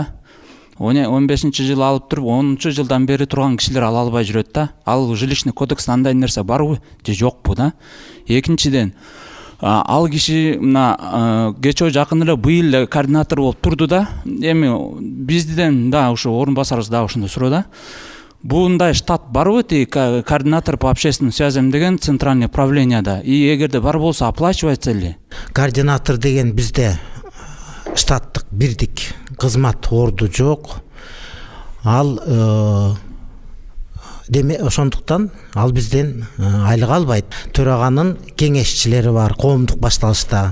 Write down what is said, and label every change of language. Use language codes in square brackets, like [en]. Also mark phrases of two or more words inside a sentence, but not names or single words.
[ky] 15 жылы алып туруп, 10 жылдан бери турган кишилер ала албай жүрөт да. Ал [ru] жилищный кодексте [ky] андай нерсе барбы же жокпу да? Экинчиден, ал киши мына кечөө жакын эле быйыл координатор болуп турду да. Эми бизден да ушу орун басарыбыз да ушуну суроо да. Бундай штат барбы [ru] координатор по общественным связям [ky] деген [ru] центральное правленияда? [ky] И эгерде бар болсо [ru] оплачивается ли? [ky] Координатор деген бизде штаттык бирдик кызмат орду жок. Ал ошондуктан ал бизден айлык албайт. Төраганын кеңешчилери бар коомдук башталышта.